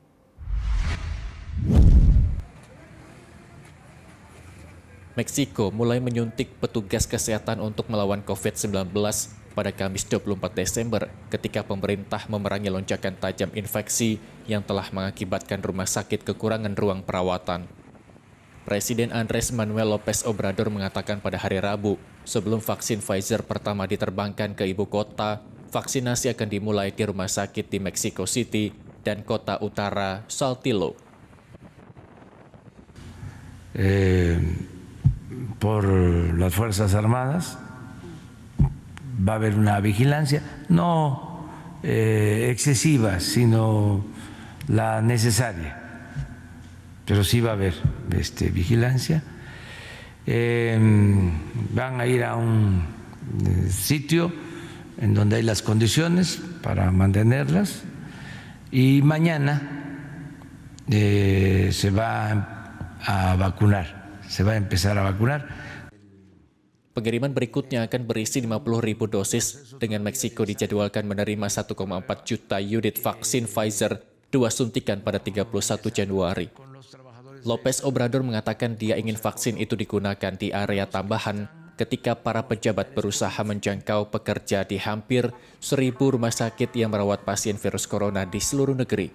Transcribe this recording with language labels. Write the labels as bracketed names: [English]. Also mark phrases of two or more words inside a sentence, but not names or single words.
[Indonesian] Meksiko mulai menyuntik petugas kesehatan untuk melawan COVID-19 pada Kamis 24 Desember ketika pemerintah memerangi lonjakan tajam infeksi yang telah mengakibatkan rumah sakit kekurangan ruang perawatan. Presiden Andrés Manuel López Obrador mengatakan pada hari Rabu, sebelum vaksin Pfizer pertama diterbangkan ke ibu kota, vaksinasi akan dimulai di rumah sakit di Mexico City dan kota utara Saltillo. [Spanish] Por las Fuerzas Armadas va a haber una vigilancia, no excesiva, sino la necesaria, pero sí va a haber vigilancia. Van a ir a un sitio en donde hay las condiciones para mantenerlas y mañana se va a vacunar. Se va a empezar a vacunar. [Indonesian] Pengiriman berikutnya akan berisi 50.000 dosis dengan Meksiko dijadwalkan menerima 1,4 juta unit vaksin Pfizer 2 suntikan pada 31 Januari. López Obrador mengatakan dia ingin vaksin itu digunakan di area tambahan ketika para pejabat berusaha menjangkau pekerja di hampir 1.000 rumah sakit yang merawat pasien virus corona di seluruh negeri.